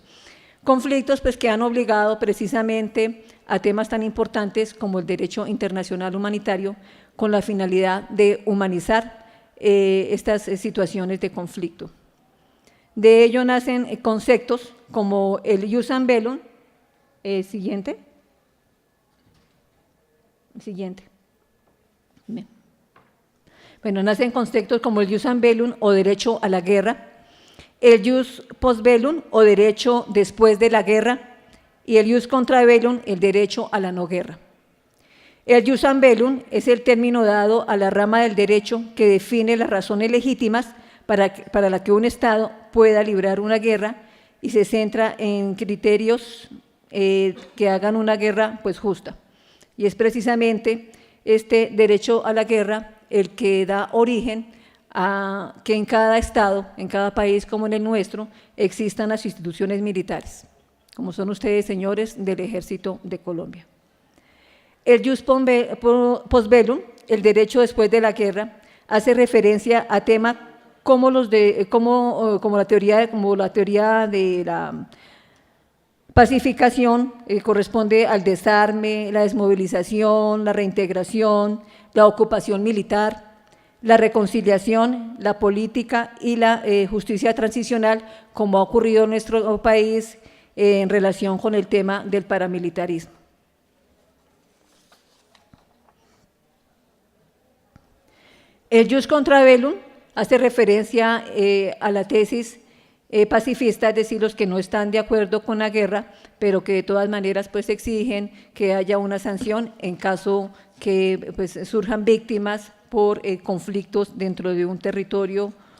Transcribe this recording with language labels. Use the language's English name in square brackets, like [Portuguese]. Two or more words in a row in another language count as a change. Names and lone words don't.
[Spanish] Conflictos pues que han obligado precisamente a temas tan importantes como el derecho internacional humanitario con la finalidad de humanizar estas situaciones de conflicto. De ello nacen conceptos como el [Latin] jus and bellum, [Spanish] siguiente. Bien. Bueno, nacen conceptos como el [Latin] jus and bellum [Spanish] o derecho a la guerra, el [Latin] jus post bellum [Spanish] o derecho después de la guerra y el [Latin] jus contra bellum, [Spanish] el derecho a la no guerra. El [Latin] jus and bellum [Spanish] es el término dado a la rama del derecho que define las razones legítimas para la que un Estado pueda librar una guerra y se centra en criterios que hagan una guerra pues justa. Y es precisamente este derecho a la guerra el que da origen a que en cada Estado, en cada país como en el nuestro, existan las instituciones militares, como son ustedes, señores del Ejército de Colombia. [Latin] El jus post bellum, [Spanish] el derecho después de la guerra, hace referencia a temas como la teoría de la pacificación, corresponde al desarme, la desmovilización, la reintegración, la ocupación militar, la reconciliación, la política y la justicia transicional, como ha ocurrido en nuestro país en relación con el tema del paramilitarismo. El [Latin] jus contra bellum [Spanish] hace referencia a la tesis pacifista, es decir, los que no están de acuerdo con la guerra, pero que de todas maneras pues exigen que haya una sanción en caso que pues surjan víctimas por conflictos dentro de un territorio.